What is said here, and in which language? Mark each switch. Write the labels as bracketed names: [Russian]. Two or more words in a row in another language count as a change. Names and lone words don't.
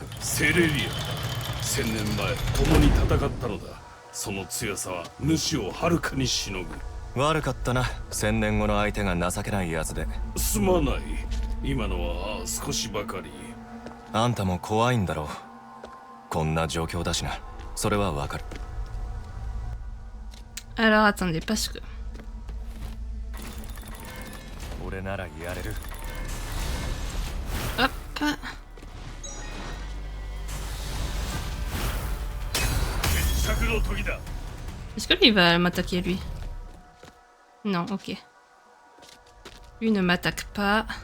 [Japanese] セレリア。1000年前共に戦ったのだ。その強さは主をはるかにしのぐ。悪かったな、1000年後の相手が情けないやつで。すまない。今のは少しばかり。あんたも怖いんだろう。こんな状況だしな。それはわかる。 [French] Alors attendez, parce que... [Japanese] 俺ならやれる。 [French] Hop. Est-ce que lui va m'attaquer, lui? Non, ok. Lui ne m'attaque pas.